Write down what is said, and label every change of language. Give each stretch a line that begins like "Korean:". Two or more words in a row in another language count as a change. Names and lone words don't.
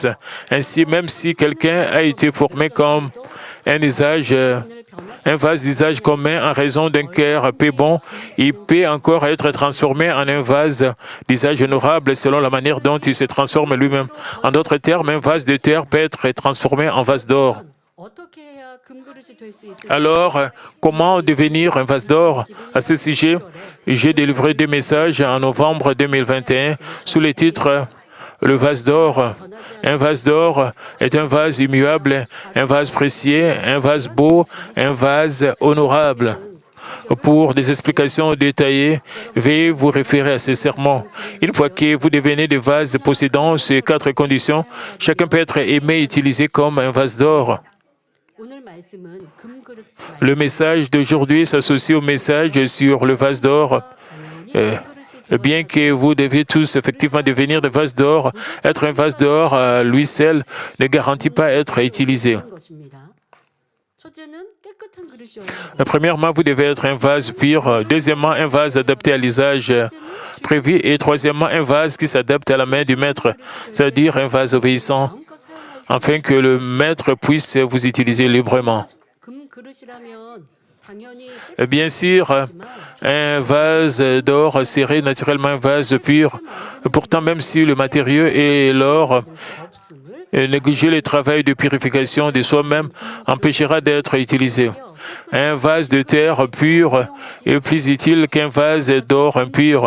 French: Ainsi, même si quelqu'un a été formé comme un vase d'usage commun en raison d'un cœur peu bon, il peut encore être transformé en un vase d'usage honorable selon la manière dont il se transforme lui-même. En d'autres termes, un vase de terre peut être transformé en vase d'or.
Korean: 어떻게 해야 금그릇이 될 수 있을까?
French: Alors, comment devenir un vase d'or? À ce sujet, j'ai délivré 2 messages en novembre 2021 sous le titre Le vase d'or. Un vase d'or est un vase immuable, un vase précieux, un vase beau, un vase honorable. Pour des explications détaillées, veuillez vous référer à ces sermons. Une fois que vous devenez des vases possédant ces 4 conditions, chacun peut être aimé et utilisé comme un vase d'or.
Korean: 오늘 말씀은 금그릇
French: Le message d'aujourd'hui s'associe au message sur le vase d'or. Bien que vous deviez tous effectivement devenir des vases d'or, être un vase d'or à lui seul ne garantit pas être utilisé.
Korean: 것입니다. 첫째는 깨끗한 그릇이어야
French: Premièrement, vous devez être un vase pur. Deuxièmement, un vase adapté à l'usage prévu. Et troisièmement, un vase qui s'adapte à la main du maître, c'est-à-dire un vase obéissant, afin que le maître puisse vous utiliser librement.
Korean: 금그릇이라면 당연히
French: Bien sûr, un vase d'or serait naturellement un vase pur. Pourtant, même si le matériau est l'or, négliger le travail de purification de soi-même empêchera d'être utilisé. Un vase de terre pur est plus utile qu'un vase d'or impur.